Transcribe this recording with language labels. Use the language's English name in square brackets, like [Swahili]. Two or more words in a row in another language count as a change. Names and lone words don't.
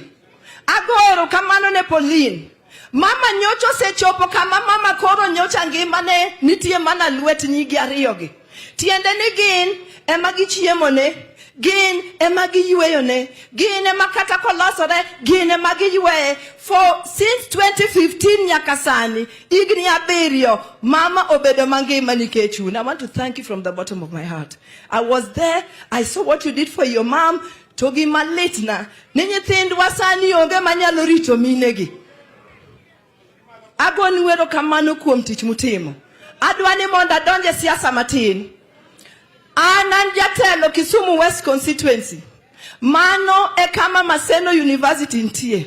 [Luo (Kenya and Tanzania)] Agoero kamano ne Pauline. Mama nyocho se chopo kama mama koro nyocha ngimane nitie mana lwet nyigi ariyogi. Tiende ni gin ema gichiemone, gin ema giyueyone, gin ema kata kolosore, gin ema giyueye. [English] For since [Luo (Kenya and Tanzania)] 2015 nyaka sani, igni 7, mama obedo mangima nikech un. [English] I want to thank you from the bottom of my heart. I was there, I saw what you did for your mom. [Luo (Kenya and Tanzania)] Togi malitna, ni nyithindwa sani onge manyalo rito minegi. Agoni wero kamano kuom tich mutimo. Adwani monda donje siasa matin. Anan jatelo Kisumu West constituency. Mano e kama Maseno University ntie.